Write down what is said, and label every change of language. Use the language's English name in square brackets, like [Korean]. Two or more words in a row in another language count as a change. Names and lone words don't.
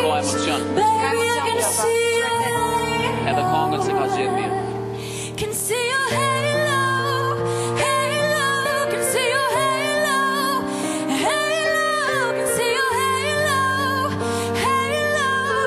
[Albanian] Ka emocion. [English] Baby, I can see your halo. [Albanian] Edhe këngën se ka gjetë mirë. [English] Can see your halo, halo. Can see your halo, halo. Can see your halo, halo.